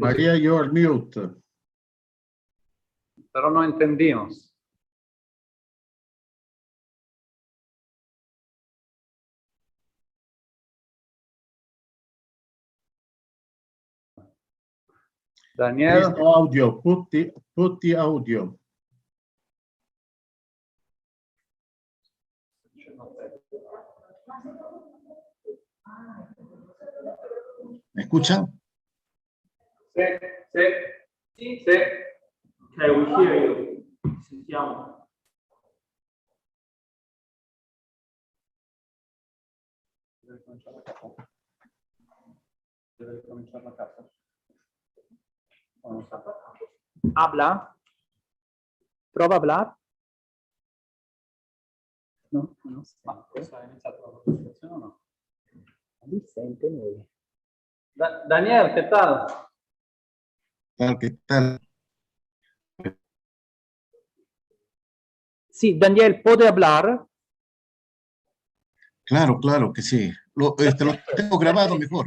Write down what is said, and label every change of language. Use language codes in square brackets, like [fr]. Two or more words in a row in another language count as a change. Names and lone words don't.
[en] Maria, you're mute. [es] pero no entendimos. Daniel. [en] There's no audio. Put the audio. [es] ¿me escuchan? Sí, sí, sí, sí. [en] Okay, we hear you. [it] Sentiamo. Deve cominciare da capo. Deve cominciare da capo. O non sa. [es] Habla. [it] Prova a hablar. No, no. Ma questa è iniziata la presentazione o no? Vicente Neve. [es] Daniel, ¿qué tal? ¿Qué tal? Sí, Daniel, ¿puede hablar? Claro, claro que sí. Lo tengo grabado mejor.